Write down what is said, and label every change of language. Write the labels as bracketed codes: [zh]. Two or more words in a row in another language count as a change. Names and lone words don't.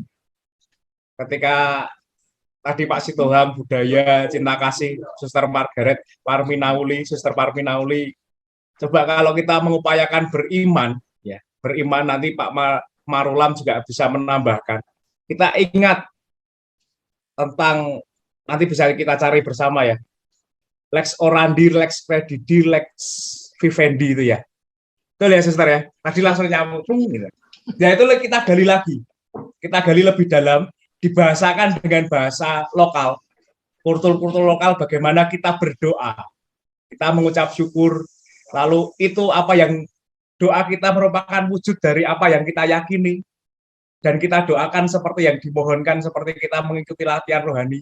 [id] Ketika tadi Pak Sitohang budaya cinta kasih, Suster Margaret Parmina Uli, Suster Parmina Uli, coba kalau kita mengupayakan beriman, ya, beriman, nanti Pak Marulam juga bisa menambahkan. Kita ingat tentang, nanti bisa kita cari bersama, ya, [la] lex orandi, lex credidi, lex vivendi, [id] itu, ya. Betul, ya, Suster, ya. Tadi langsung nyambung gitu. Ya, itu kita gali lagi. Kita gali lebih dalam, dibahasakan dengan bahasa lokal, kultur-kultur lokal, bagaimana kita berdoa, kita mengucap syukur, lalu itu apa yang doa kita merupakan wujud dari apa yang kita yakini, dan kita doakan seperti yang dimohonkan, seperti kita mengikuti latihan rohani.